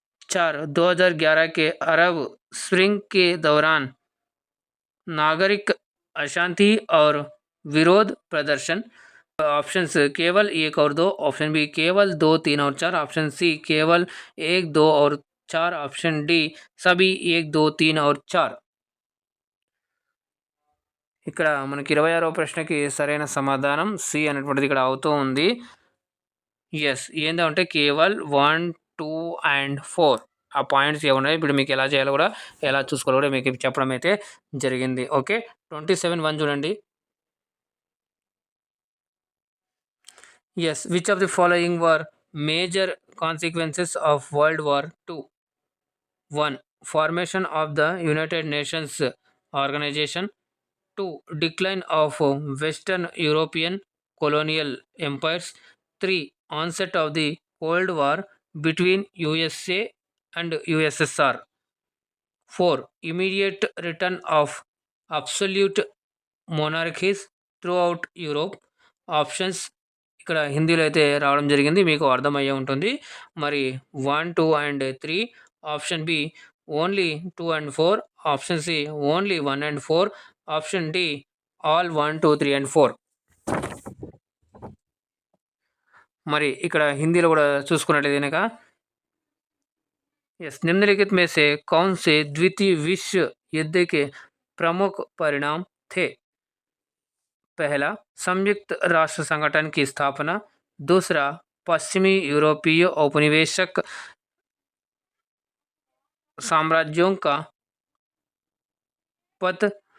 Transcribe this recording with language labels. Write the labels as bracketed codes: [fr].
[hi] 4 2011 के अरब स्प्रिंग के दौरान नागरिक अशांति और विरोध प्रदर्शन. ऑप्शंस केवल 1 और 2, ऑप्शन बी केवल 2 3 और 4, ऑप्शन सी केवल 1 2 और 4, ऑप्शन डी सभी 1 2 3 और 4. [te] ఇక్కడ మనకి 26వ ప్రశ్నకి సరైన సమాధానం సి అనేటువంటిది ఇక్కడ అవుతూ ఉంది. యెస్. ఏందంటే కేవల్ 1, 2 అండ్ 4 ఆ పాయింట్స్ ఏమున్నాయో ఇప్పుడు మీకు ఎలా చేయాలో కూడా ఎలా చూసుకోవాలో కూడా మీకు చెప్పడం అయితే జరిగింది. ఓకే. 27 చూడండి. [en] Yes, which of the following were major consequences of World War II? 1. Formation of the United Nations Organization. 2. Decline of Western European colonial empires. 3. Onset of the Cold War between USA and USSR. 4. Immediate return of absolute monarchies throughout Europe. [te] Options ఇక్కడ హిందీలో అయితే రావడం జరిగింది, మీకు అర్థమయ్యే ఉంటుంది. [en] మరి 1, 2 and 3, option B only 2 and 4, option C only 1 and 4, option D all 1, 2, 3 and 4. [te] మరి ఇక్కడ హిందీలో కూడా చూసుకున్నట్లయితే కనుక [hi] यस निम्नलिखित में से कौन से द्वितीय विश्व युद्ध के प्रमुख परिणाम थे? पहला, संयुक्त राष्ट्र संगठन की स्थापना. दूसरा, पश्चिमी यूरोपीय औपनिवेशिक साम्राज्यों का पतन.